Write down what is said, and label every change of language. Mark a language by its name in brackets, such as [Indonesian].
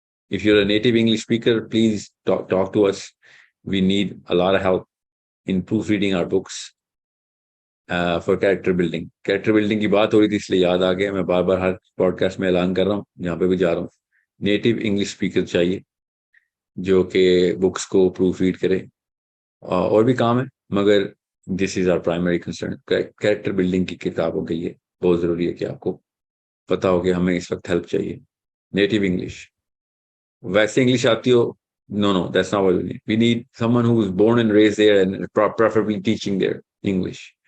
[English] If you're a native English speaker, please talk to us. We need a lot of help in proofreading our books for character building. [Urdu] Character building کی بات ہو رہی تھی اس لیے یاد آ گیا, میں بار بار ہر pod cost میں اعلان کر رہا ہوں, جہاں پہ بھی جا رہا ہوں. نیٹو انگلش اسپیکر چاہیے جو کہ بکس کو پروف ریڈ کرے. اور بھی کام ہے مگر [English] This is our primary concern. [Urdu] Character building کی کتاب ہو گئی ہے, بہت ضروری ہے کہ آپ کو پتا ہو کہ ہمیں اس وقت ہیلپ چاہیے. [English] native English, [Urdu] ویسے انگلش آتی ہو, [English] no, that's not what we need. We need someone who was born and raised there and preferably teaching their English.